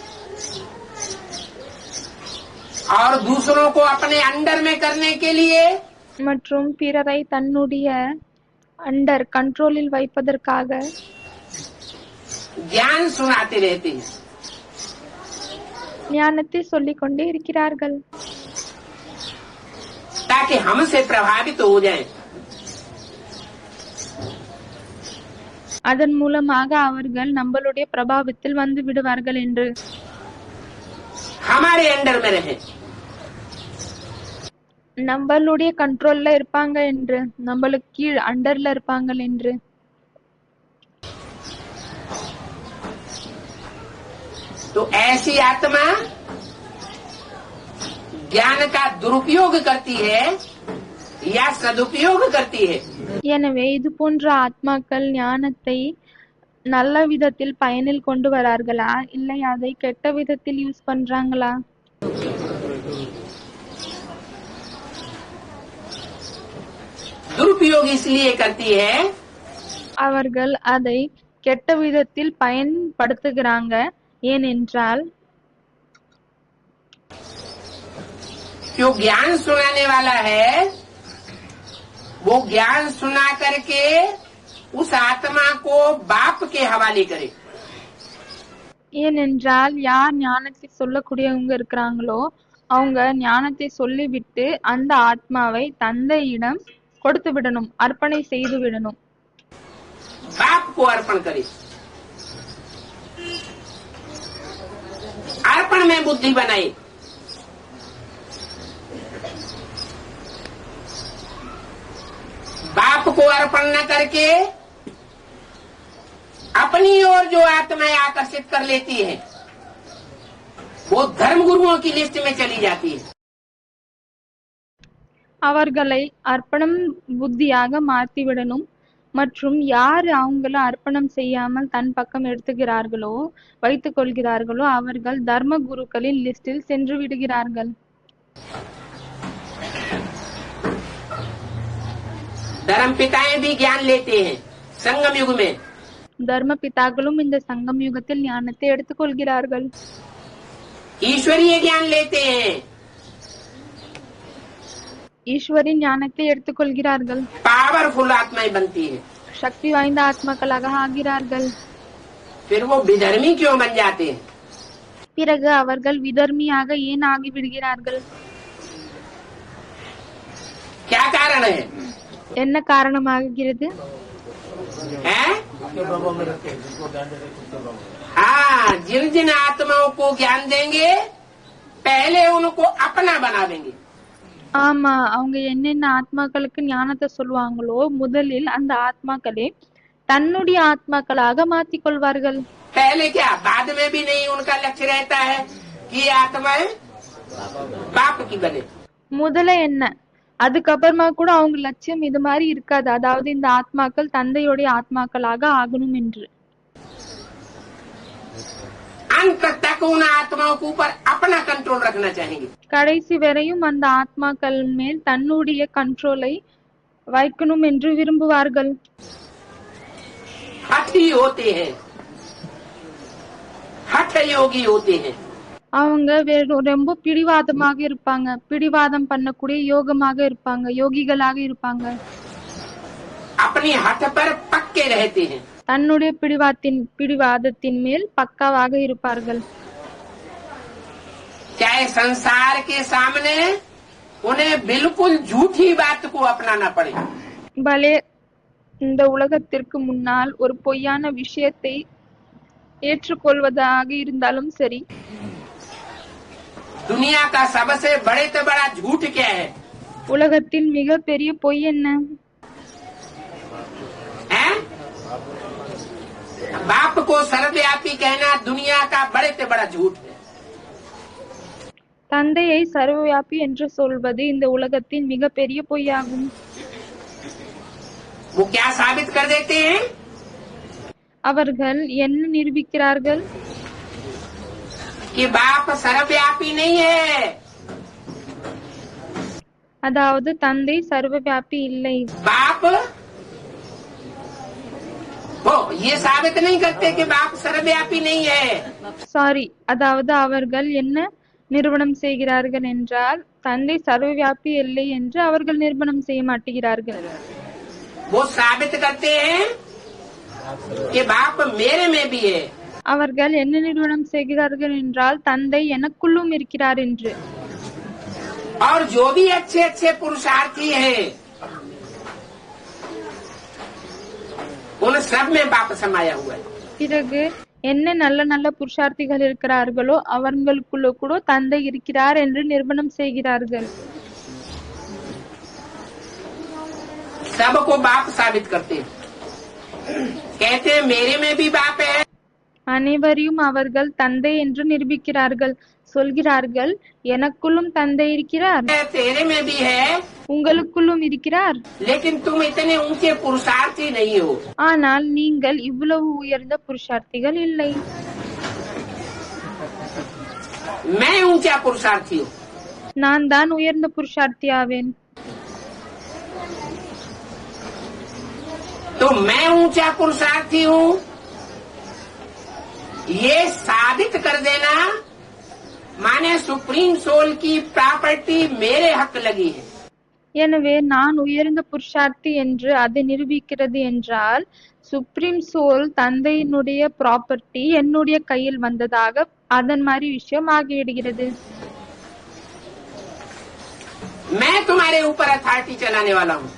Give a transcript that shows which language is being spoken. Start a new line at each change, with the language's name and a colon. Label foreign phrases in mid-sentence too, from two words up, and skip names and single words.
Hindi: और दूसरों को अपने अंडर में करने के लिए
Tamil: மற்றும் பிறரை தன்னுடைய
English: under control
Tamil: வைப்பதற்காக
Hindi: ज्ञान सुनाते रहते हैं,
Tamil: ஞானத்தை சொல்லிக் கொண்டே இருக்கிறார்கள்
Hindi: ताकि हमसे प्रभावित हो जाएं।
Tamil: அதன் மூலமாக அவர்கள் நம்மளுடைய பிரபாவத்தில் வந்து விடுவார்கள் என்று,
Hindi: हमारे अंडर में रहे।
Tamil: நம்மளுடைய கண்ட்ரோல்ல இருப்பாங்க என்று, நம்மளுக்கு கீழ் அண்டர்ல இருப்பாங்க என்று.
Hindi: तो ऐसी आत्मा ज्ञान का दुरुपयोग करती है या सदुपयोग करती है?
Tamil: எனவே இது போன்ற ஆத்மாக்கள் ஞானத்தை நல்ல விதத்தில் பயனில் கொண்டு வரார்களா இல்லை அதை கெட்ட விதத்தில் யூஸ் பண்றாங்களா?
Hindi: दुरुपयोग इसलिए करती है
Tamil: அவர்கள் அதை கெட்ட விதத்தில் பயன்படுத்துகிறாங்க. ஏனென்றால்
Hindi: जो ज्ञान सुनाने वाला है वो ज्ञान सुना करके उस आत्मा को बाप के हवाले करे।
Tamil: ஏனென்றால் யார் ஞானத்தை சொல்லக்கூடியவங்க இருக்கிறாங்களோ அவங்க ஞானத்தை சொல்லிவிட்டு அந்த ஆத்மாவை தந்தையிடம் கொடுத்து விடணும், அர்ப்பணை செய்து விடணும்.
Hindi: बाप को अर्पण करे। अर्पण में बुद्धि बनाए। बाप को अर्पण न करके अपनी ओर जो आत्माएं आकर्षित कर लेती है वो धर्म गुरुओं की लिस्ट में चली जाती है।
Tamil: அவர்களை அர்ப்பணம் புத்தியாக மாற்றிவிடணும். மற்றும் யார் அவங்கள அர்ப்பணம் செய்யாமல் தன் பக்கம் எடுத்துகிறார்களோ வைத்துக் கொள்கிறார்களோ அவர்கள் தர்ம குருக்களின் லிஸ்டில் சென்று விடுகிறார்கள்.
Hindi: धर्म पिताएं भी ज्ञान लेते हैं संगम युग में।
Tamil: தர்ம பிதாக்களும் இந்த சங்கம் யுகத்தில் ஞானத்தை எடுத்துக்கொள்கிறார்கள்.
Hindi: ईश्वरीय ज्ञान लेते हैं।
Tamil: ஈஸ்வரின் ஞானத்தை எடுத்துக்கொள்கிறார்கள்.
Hindi: पावरफुल आत्माएं बनती है।
Tamil: சக்தி வாய்ந்த ஆத்மாக்களாக ஆகிறார்கள்.
Hindi: फिर वो विधर्मी क्यों बन जाते हैं?
Tamil: பிறகு அவர்கள் விதர்மியாக ஏன் ஆகிவிடுகிறார்கள்?
Hindi: क्या कारण है?
Tamil: என்ன காரணமாகிறது?
Hindi: हैं? हाँ, जिन जिन आत्माओं को ज्ञान देंगे पहले उनको अपना बना देंगे।
Tamil: ஆமா, அவங்க என்னென்ன ஆத்மாக்களுக்கு ஞானத்தை சொல்லுவாங்களோ முதலில் அந்த ஆத்மாக்களே தன்னுடைய ஆத்மாக்களாக மாற்றிக் கொள்வார்கள்.
Hindi: पहले क्या, बाद में भी नहीं उनका लक्ष्य रहता है कि ये आत्माएं बाप की बने।
Tamil: முதல்ல என்ன, அதுக்கப்புறமா கூட அவங்க லட்சியம் இது மாதிரி இருக்காது, அதாவது இந்த ஆத்மாக்கள் தந்தையுடைய ஆத்மாக்களாக ஆகணும் என்று.
Hindi: अंत तक उन आत्माओं के ऊपर अपना कंट्रोल रखना चाहेंगे।
Tamil: கடைசி வரையும் அந்த ஆத்மாக்கள் மேல் தன்னுடைய கண்ட்ரோலை வைக்கணும் என்று விரும்புவார்கள்.
Hindi: हठी होते हैं, हठ योगी होते हैं।
Tamil: அவங்க ரொம்ப பிடிவாதமாக இருப்பாங்க, பிடிவாதம் பண்ணக்கூடிய யோகமாக இருப்பாங்க, யோகிகளாக இருப்பாங்க.
Hindi: अपनी हठ पर पक्के रहते हैं।
Tamil: தன்னுடைய பிடிவாதத்தின் மேல் பக்காவாக இருப்பார்கள்.
Hindi: चाहे संसार के सामने उन्हें बिल्कुल झूठी बात को अपनाना पड़े।
Tamil: பலே இந்த உலகத்திற்கு முன்னால் ஒரு பொய்யான விஷயத்தை ஏற்றுக்கொள்வதாக இருந்தாலும் சரி.
Hindi: दुनिया का सबसे बड़े से बड़ा झूठ क्या है?
Tamil: உலகத்தின் மிக பெரிய பொய் என்ன?
Hindi: हैं? बाप को सर्वव्यापी कहना दुनिया का बड़े से बड़ा झूठ है।
Tamil: தந்தையை சர்வவியாபி என்று சொல்வது இந்த உலகத்தின் மிக பெரிய பொய்யாகும்.
Hindi: वो क्या साबित कर देते हैं?
Tamil: அவர்கள் என்ன நிரூபிக்கிறார்கள்?
Hindi: कि बाप सर्वव्यापी नहीं है।
Tamil: அதாவது தந்தை சர்வவியாபி இல்லை.
Hindi: बाप वो ये साबित नहीं करते कि बाप सर्वव्यापी नहीं है।
Tamil: சாரி, அதாவது அவர்கள் என்ன நிரூபணம் செய்கிறார்கள் என்றால் தந்தை சர்வவியாபி இல்லை என்று அவர்கள் நிரூபணம் செய்ய மாட்டேங்கிறார்கள்.
Hindi: वो साबित करते हैं कि बाप मेरे में भी है।
Tamil: அவர்கள் என்ன நிரூபணம் செய்கிறார்கள் என்றால் தந்தை எனக்குள்ளும் இருக்கிறார் என்று.
Hindi: और जो भी अच्छे अच्छे पुरुषार्थी हैं उन सब में बाप समाया हुआ है।
Tamil: பிறகு என்ன நல்ல நல்ல புருஷார்த்திகள் இருக்கிறார்களோ அவர்களுக்குள்ள கூட தந்தை இருக்கிறார் என்று நிரூபணம் செய்கிறார்கள்.
Hindi: सबको बाप साबित करते हैं, कहते हैं मेरे में भी बाप है।
Tamil: அனைவரையும் அவர்கள் தந்தை என்று நிரூபிக்கிறார்கள், சொல்கிறார்கள் எனக்குள்ளும் தந்தை இருக்கிறார்,
Hindi: तेरे में भी है।
Tamil: உங்களுக்குள்ளும் இருக்கிறார்.
Hindi: लेकिन तुम इतने ऊंचे पुरुषार्थी नहीं हो।
Tamil: ஆனால் நீங்கள் இவ்வளவு உயர்ந்த புருஷார்த்திகள் இல்லை.
Hindi: मैं ऊंचा पुरुषार्थी हूँ।
Tamil: நான் தான் உயர்ந்த புருஷார்த்தி ஆவேன்.
Hindi: तो मैं ऊंचा पुरुषार्थी हूँ ये साबित कर देना माने
English: supreme soul
Hindi: की प्रॉपर्टी मेरे हक लगी है।
Tamil: எனவே நான் உயர்ந்த புருஷார்த்தி என்று அதை நிரூபிக்கிறது என்றால்
English: supreme soul
Tamil: தந்தையினுடைய ப்ராப்பர்ட்டி என்னுடைய கையில் வந்ததாக அதன் மாதிரி விஷயம் ஆகிவிடுகிறது.
Hindi: मैं तुम्हारे ऊपर अथॉरिटी चलाने वाला हूँ।